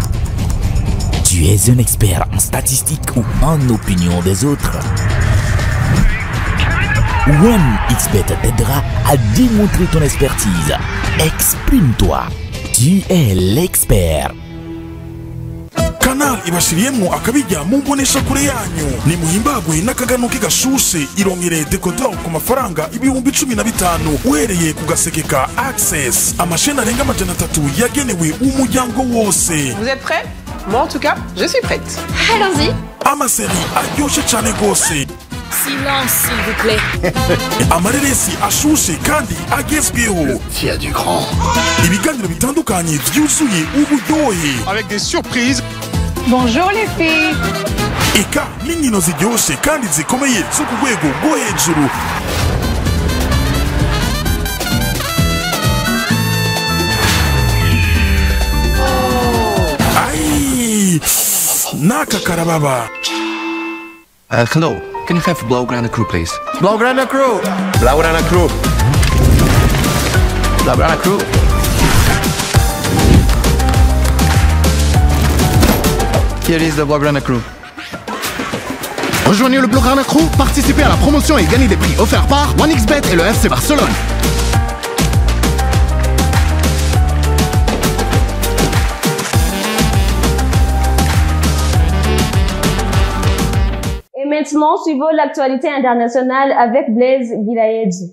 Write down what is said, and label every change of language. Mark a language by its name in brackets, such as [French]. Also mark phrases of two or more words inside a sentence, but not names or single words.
[French] Tu es un expert en statistiques ou en opinion des autres. OneXBet t'aidera à démontrer ton expertise. Exprime-toi. Tu es l'expert. [Rundi] Canal ibashiriyemo akabijya mu mbonesha kure yanyu ni muhimbagwe n'akaganuke gashushe irongere decoder ku mafaranga ibihumbi 15 uhereye ku gaseke ka Access amasheni arenga 300 yagenewe umuryango wose. [French] Vous êtes prêts? Moi en tout cas, je suis prête. Allons-y. [Rundi] Amaseri aryoshe cyane gose. [French] Silence s'il vous plaît. [Rundi] Amareresi ashushe kandi agezweho. [French] Tu as du grand. [Rundi] Ibiganiro bitandukanye byuzuye uburyohe [French] avec des surprises. Bonjour les filles. [Rundi] Eka n'inkino ziryoshe kandi zikomeye zo ku rwego rwo hejuru. Ai naka karababa. [English] Hello. Can you have Blaugrana Crew, please? Blaugrana Crew. Blaugrana Crew. Blaugrana Crew. Here is the Blaugrana Crew. [French] Rejoignez le Blaugrana Crew, participez à la promotion et gagnez des prix offerts par OneXBet et le FC Barcelone. Maintenant, suivons l'actualité internationale avec Blaise Gilaedji.